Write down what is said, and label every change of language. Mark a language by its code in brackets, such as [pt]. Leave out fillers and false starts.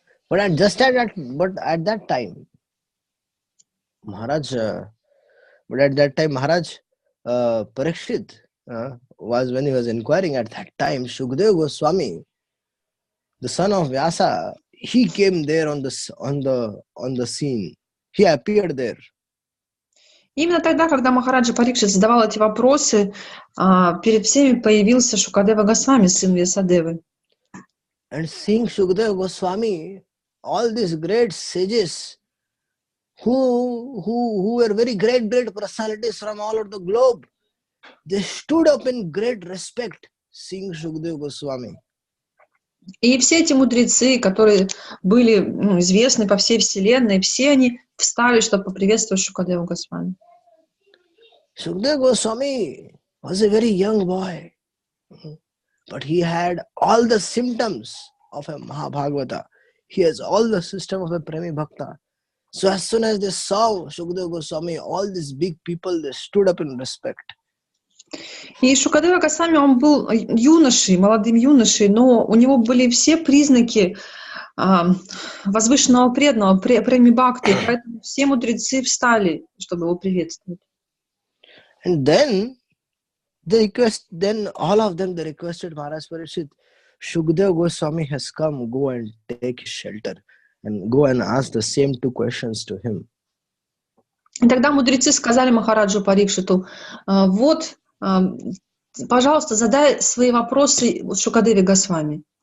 [en] But at that time, Maharaj Parikshit was, when he was inquiring at that time, Shukdev Goswami, the son of Vyasa, he came there on the scene. He appeared there. [ru] Именно тогда, когда Махараджа Парикшит задавал эти вопросы, перед всеми появился Шукадева Госвами, сын Вьясадевы. [en] And seeing Shukadeva Goswami, all these great sages who were very great personalities from all over the globe, they stood up in great respect, seeing Shukadeva Goswami. [ru] И все эти мудрецы, которые были известны по всей вселенной, все они встали, чтобы поприветствовать Шукадеву Госвами. [en] Shukadeva Goswami was a very young boy, but he had all the symptoms of a Mahabhagavata. He has all the system of a Premi Bhakta. So as soon as they saw Shukadeva Goswami, all these big people, they stood up in respect. [ru] И Шукадева Госвами, он был юношей, молодым юношей, но у него были все признаки возвышенного преданного, преми бхакти, поэтому все мудрецы встали, чтобы его приветствовать. [en] And then all of them, they requested Maharaj Parikshit, Shukadeva Goswami has come, go and take his shelter and go and ask the same two questions to him. [ru] И тогда мудрецы сказали Махараджу Парикшиту, вот, пожалуйста, задай свои вопросы Шукадеве Госвами.